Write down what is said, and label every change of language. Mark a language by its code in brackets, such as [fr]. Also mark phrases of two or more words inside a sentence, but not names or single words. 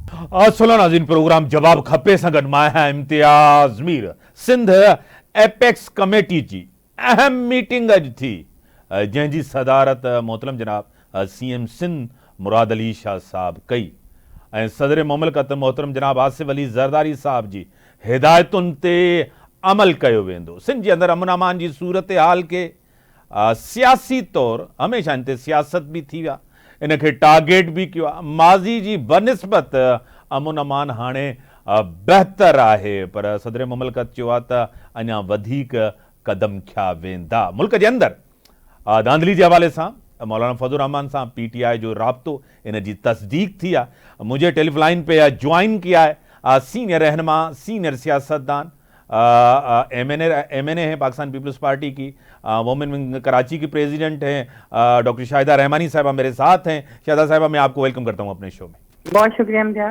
[sd] सुनो नाज़रीन, प्रोग्राम जवाब खपे संगत मां है इम्तियाज मीर। सिंध एपेक्स कमेटी जी अहम मीटिंग अज थी, जंहिंजी सदारत मोहतरम जनाब CM सिंध मुराद अली शाह साहब कई ऐं सदर मुमलकत मोहतरम जनाब आसिफ अली ज़रदारी साहब जी हिदायतुनि ते अमल कयो वेंदो। सिंध जे अंदरि अमन अमान जी सूरत हाल के सियासी तौर हमेशह इन ते सियासत भी थी विया, इन खे टारगेट भी किया। माज़ी जी बनिस्बत अमन अमान हाणे बहितर आहे, पर सदर मुमलकत चयो आहे त अञा वधीक कदम खिया वेंदा। मुल्क जे अंदरि धांधली जे हवाले सां मौलाना फजल रहमान सां PTI जो राब्तो इन जी तस्दीक थी आहे। [ur] मुझे [en] telephone line [ur] پہ جوائن کیا ہے سینئر رہنما، سینئر سیاستدان، MNA ہیں پاکستان پیپلز پارٹی کی, [en] women wing [ur] کراچی کی پریزیڈنٹ ہیں ڈاکٹر شاہدہ رحمانی صاحبہ میرے ساتھ ہیں. شاہدہ صاحبہ، میں آپ کو ویلکم کرتا ہوں اپنے شو میں. بہت شکریہ امتیاز.